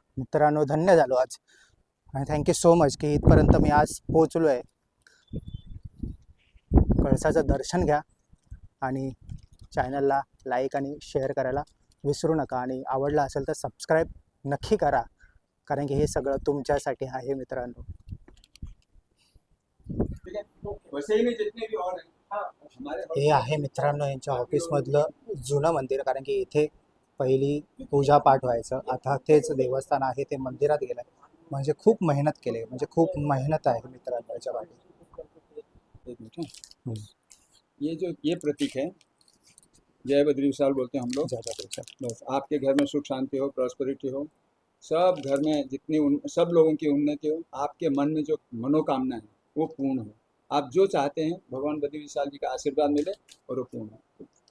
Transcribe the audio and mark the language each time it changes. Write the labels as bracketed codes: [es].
[mr] मित्रांनो, धन्य झालो आज आणि [en] thank you so much [mr] की इथपर्यंत मी आज पोहोचलो आहे. कळसाचं दर्शन घ्या आणि चॅनलला लाईक आणि शेअर करायला विसरू नका. आणि आवडला असेल तर सबस्क्राईब नक्की करा, कारण की हे सगळं तुमच्यासाठी आहे मित्रांनो. [hi] वसई में जितने भी और हैं हमारे [mr] हे आहे मित्रांनो यांच्या ऑफिसमधलं जुनं मंदिर, कारण की इथे पहिली पूजापाठ व्हायचं. आता तेच देवस्थान आहे, ते मंदिरात गेलं. म्हणजे खूप मेहनत केली, म्हणजे खूप मेहनत आहे मित्रांनो याच्या पाठी. [hi] एक मिनट हैं। ये प्रतीक है, जय बद्री विशाल बोलते हैं हम लोग। बस आपके घर में सुख शांति हो, प्रॉस्पेरिटी हो, सब घर में सब लोगों की उन्नति हो, आपके मन में जो मनोकामना है वो पूर्ण हो। आप जो चाहते हैं भगवान बद्री विशाल जी का आशीर्वाद मिले और वो पूर्ण हो।